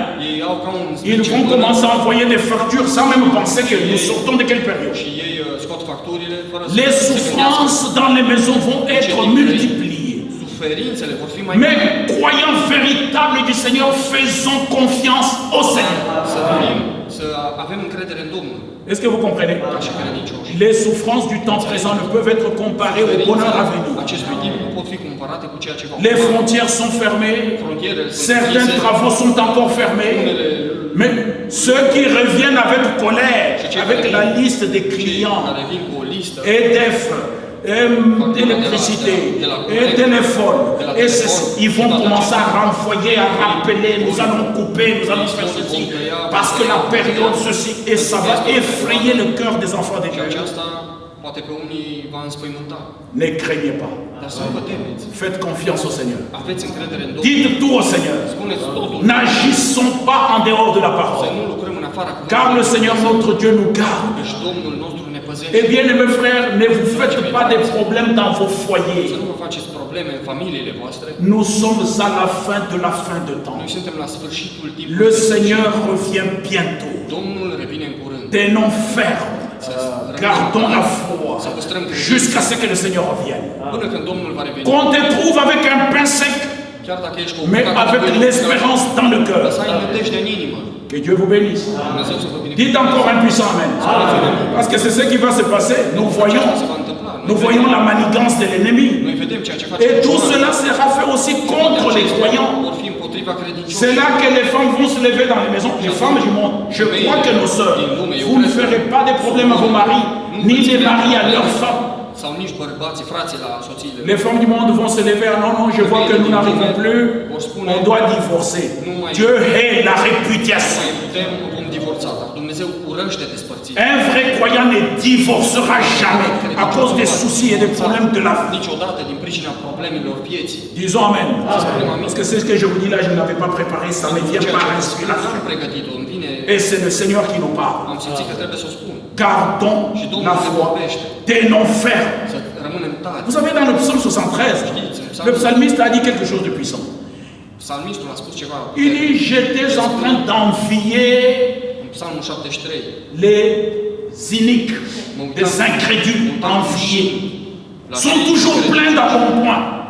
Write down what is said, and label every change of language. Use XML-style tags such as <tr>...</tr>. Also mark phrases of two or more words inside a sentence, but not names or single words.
<ro>Ei au ca un</ro> <fr>Ils</fr> <ro>spice</ro> <fr>vont</fr> <ro>în mână</ro> <fr>commencer à envoyer des factures sans même penser que nous sortons de quelle période.</fr> <ro>și ei scot facturile fără să</ro> <fr>Les</fr> <ro>se gândească.</ro> <fr>souffrances dans les maisons vont être multipliées.</fr> <ro>Suferințele vor fi mai</ro> <fr>Mais</fr> <ro>mari.</ro> <fr>croyants véritables du Seigneur, faisons confiance au Seigneur.</fr> <ro>Să avem încredere în Domnul,</ro> <fr>Est-ce que vous comprenez?</fr> <ro>ca și credincioși.</ro> <fr>Les souffrances du temps présent ne peuvent être comparées au bonheur à venir.</fr> <ro>Acestui timp nu pot fi comparate cu ceea ce va</ro> <fr>Les</fr> <ro>urma.</ro> <fr>frontières sont fermées,</fr> <ro>Frontierele sunt</ro> <fr>certains</fr> <ro>închise,</ro> <fr>travaux sont encore fermés, mais ceux qui reviennent avec colère, avec la liste des</fr> <ro>cei</ro> <fr>clients,</fr> <ro>care vin cu o listă,</ro> <fr>EDF, électricité, et téléphone, et ceci, ils vont commencer à renvoyer, à rappeler, nous allons couper, nous allons faire ceci, parce que la période ceci, et ça va effrayer le cœur des enfants de</fr> <ro>și</ro> <fr>Dieu.</fr> <ro>aceasta poate pe unii va înspăimânta.</ro> <fr>Ne craignez pas.</fr> <ro>Dar să nu vă temeți.</ro> <fr>Faites confiance au Seigneur.</fr> <ro>Aveți încredere în Domnul.</ro> <fr>Dites tout au Seigneur.</fr> <ro>Spuneți totul.</ro> <fr>N'agissons pas en dehors de la</fr> <ro>Să</ro> <fr>parole.</fr> <ro>nu lucrăm în afara</ro> <fr>Car le Seigneur notre Dieu nous garde.</fr> <ro>Deci Domnul nostru ne păzește.</ro> <fr>Eh bien, mes frères, ne vous faites pas des problèmes dans vos</fr> <ro>Să</ro> <fr>foyers.</fr> <ro>nu vă faceți probleme în familiile voastre.</ro> <fr>Nous sommes à la fin de la fin de temps.</fr> <ro>Noi suntem la sfârșitul</ro> <fr>Le</fr> <ro>timpului.</ro> <fr>Seigneur revient bientôt.</fr> <ro>Domnul revine în curând.</ro> <fr>Tenons ferme. Gardons la foi</fr> <ro>Să păstrăm</ro> <fr>jusqu'à ce que le Seigneur revienne.</fr> <ro>până când Domnul va reveni.</ro> <fr>Qu'on te trouve avec un pain sec,</fr> <ro>Chiar dacă ești cu o</ro> <fr>mais</fr> <ro>bucată de</ro> <fr>avec</fr> <ro>pâine,</ro> <fr>l'espérance dans le</fr> <ro>să</ro> <fr>cœur.</fr> <ro>ai nădejde în inimă.</ro> <fr>Que Dieu vous bénisse.</fr> <ro>Dumnezeu să vă</ro> <fr>Dites</fr> <ro>binecuvânteze.</ro> <fr>encore un puissant Amen. Parce que c'est ce qui va se passer. Nous voyons,</fr> <ro>Ce se va întâmpla.</ro> <fr>nous voyons la manigance de l'ennemi.</fr> <ro>Noi vedem ceea ce face.</ro> <fr>Et tout cela sera fait aussi contre les croyants.</fr> <ro>Vor fi împotriva credincioșilor.</ro> <fr>C'est là que les femmes vont se lever dans les maisons. Les femmes du monde. Je crois que nos sœurs, vous ne ferez pas de problème à vos maris, ni les maris à leurs femmes.</fr> <ro>Sau nici bărbații, frații la soțiile.</ro> <fr>Les femmes du monde vont se lever. Non, non, je vois que nous n'arrivons plus. On doit divorcer. Dieu hait la réputation.</fr> <ro>Mai putem, vom divorța, dar Dumnezeu urăște despărțirea.</ro> <fr>Un vrai croyant ne divorcera jamais à cause des soucis et des problèmes de la vie.</fr> <ro>Niciodată din pricina problemelor vieții.</ro> <fr>Disons Amen. Parce que c'est ce que je vous dis là, je ne l'avais pas préparé, ça me vient par inspiration.</fr> <ro>N-am pregătit-o, îmi vine,</ro> <fr>Et c'est le Seigneur qui nous parle.</fr> <ro>am simțit că trebuie să o spun.</ro> <fr>Gardons la foi, tenons ferme.</fr> <ro>Să rămânem tari.</ro> <fr>Vous savez, dans le psalme 73, le psalmiste a dit quelque chose de puissant.</fr> <ro>Psalmistul a spus ceva.</ro> <fr>Il dit, j'étais en train d'envier</fr> <ro>În Psalmul 73.</ro> <fr>les cyniques, les incrédules enviés. Sont toujours pleins d'embonpoint.</fr>